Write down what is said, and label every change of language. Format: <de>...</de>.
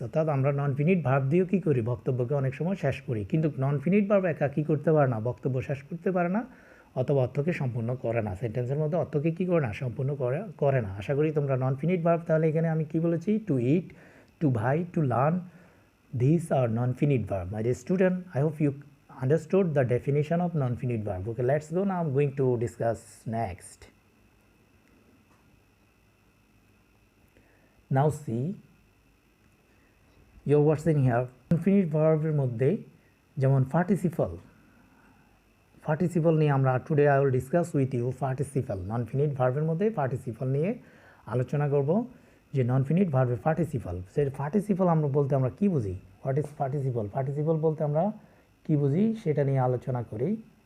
<bn>অর্থাৎ আমরা নন finite verb দিয়েও কী করি, বক্তব্যকে অনেক সময় শেষ করি, কিন্তু নন ফিনিট ভার্ব একা কী করতে পারে না, বক্তব্য শেষ করতে পারে না, অথবা অর্থকে সম্পূর্ণ করে না, সেন্টেন্সের মধ্যে অর্থকে কী করে না, সম্পূর্ণ করে না। আশা করি তোমরা নন ফিনিট ভার্ব, তাহলে এখানে আমি কী বলেছি?</bn> <en>To eat, to buy, to learn, these are non-finite verb. My dear student, I hope you understood the definition of non-finite verb. Okay, let's go now. I'm going to discuss next. Now see, your words in here. Non-finite verb</en> <bn>এর মধ্যে যেমন participle নিয়ে আমরা</bn> <en>Today I will discuss with you participle.</en> <bn>নন-ফিনিট ভার্বের মধ্যে participle নিয়ে আলোচনা করব, যে নন ফিনিট ভার্বের পার্টিসিপল। সেই পার্টিসিপল আমরা বলতে আমরা কী বুঝি?</bn> <en>What is participle?</en> <bn>পার্টিসিপল বলতে আমরা কী বুঝি সেটা নিয়ে আলোচনা করি।</bn>